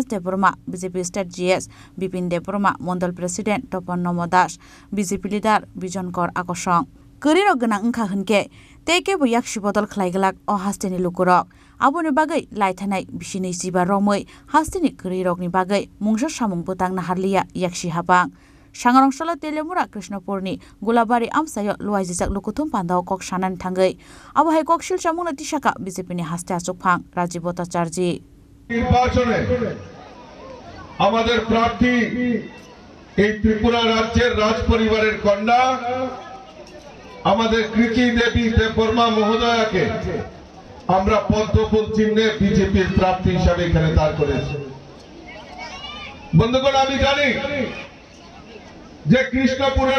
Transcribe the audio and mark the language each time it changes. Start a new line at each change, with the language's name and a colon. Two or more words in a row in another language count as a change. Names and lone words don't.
Kok Borok: Deburma BJP State GS Bipin Deburma Mondal President Topan Nomodas BJP leader Bijon Kor Akosong Kerirok ganang ungkha hunke teke bo yakshi bodol khlaigalak o hasteni lukurok aboni bagai laithanai bisini siba romoi hasteni kerirok ni bagai mungsa samung butang naharliya yakshi hapang Sangrongshalo telemura Krishnapurni gulabari amsayo luai jejak lukuthum pandaw kok sanan thangai abo hai kok shil samungna tisaka BJP ni haste achukphang Rajiv Bhattacharji
Bangla: নির্বাচনে আমাদের প্রার্থী এই ত্রিপুরা রাজ্যের রাজ পরিবারের কন্যা আমাদের কৃতি দেবী দেববর্মা মহোদয়াকে আমরা পদ্মফুল চিহ্নে বিজেপির প্রার্থী হিসেবে এখানে দাঁড় করেছি বন্ধুগণ আমি জানি যে কৃষ্ণপুরের